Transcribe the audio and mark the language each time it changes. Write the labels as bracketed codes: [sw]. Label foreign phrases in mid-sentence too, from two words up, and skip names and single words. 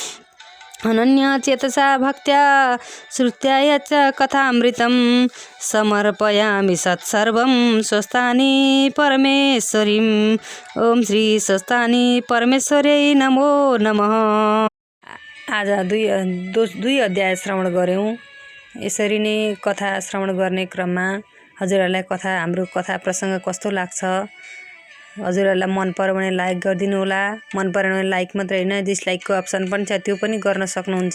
[sa] अनन्यचेतसा भक्त्या श्रुत्या च कथामृतं समर्पयामि सत्सर्वं स्वस्तानि परमेश्वरीं। ओम श्री स्वस्तानि परमेश्वर्यै नमो नमः। [ne] आज दुई अध्याय श्रवण गऱ्यौँ। यसरी नै कथा श्रवण गर्ने क्रममा हजुरहरूलाई हाम्रो कथा प्रसङ्ग कस्तो लाग्छ, हजुरहरूलाई मन पर्यो भने लाइक गरिदिनु होला। मन परेन भने लाइक मात्रै होइन, [en] dislikeको option [ne] पनि छ, त्यो पनि गर्न सक्नुहुन्छ।